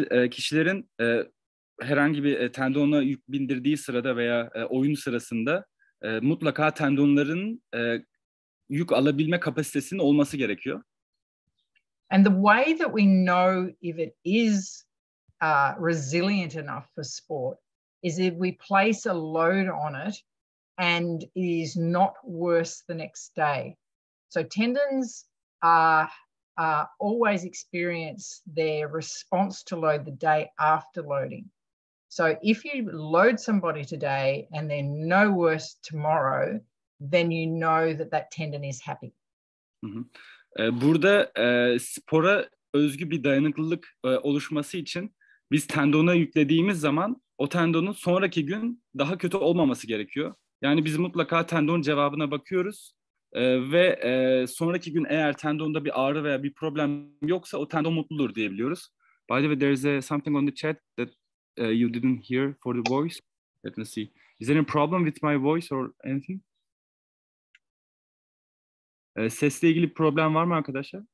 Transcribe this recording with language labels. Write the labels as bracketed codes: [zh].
[tr] Kişilerin herhangi bir tendona yük bindirdiği sırada veya oyun sırasında mutlaka tendonların yük alabilme kapasitesinin olması gerekiyor. [en] And the way that we know if it is resilient enough for sport is if we place a load on it and it is not worse the next day. So tendons always experience their response to load the day after loading. So if you load somebody today and they're no worse tomorrow, then you know that tendon is happy. [tr] Burada spora özgü bir dayanıklılık oluşması için biz tendona yüklediğimiz zaman o tendonun sonraki gün daha kötü olmaması gerekiyor. Yani biz mutlaka tendonun cevabına bakıyoruz ve sonraki gün eğer tendonda bir ağrı veya bir problem yoksa o tendon mutludur diyebiliyoruz. [en] By the way, there's something on the chat that you didn't hear for the voice. Let me see. Is there any problem with my voice or anything? [tr] Sesle ilgili bir problem var mı arkadaşlar?